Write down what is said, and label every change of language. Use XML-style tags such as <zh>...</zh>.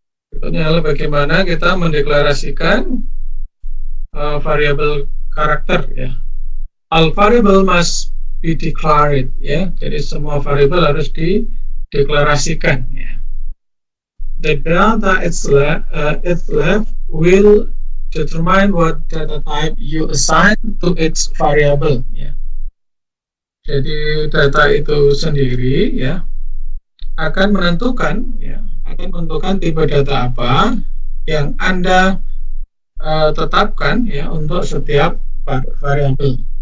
<id>Berikutnya adalah bagaimana kita mendeklarasikan variabel karakter ya.</id> <en>All variable must be declared</en> <id>ya. Jadi semua variabel harus dideklarasikan ya.</id> <en>The data itself will determine what data type you assign to its variable ya.</en> <id>Jadi data itu sendiri ya akan menentukan tipe data apa yang Anda tetapkan ya untuk setiap variabel.</id>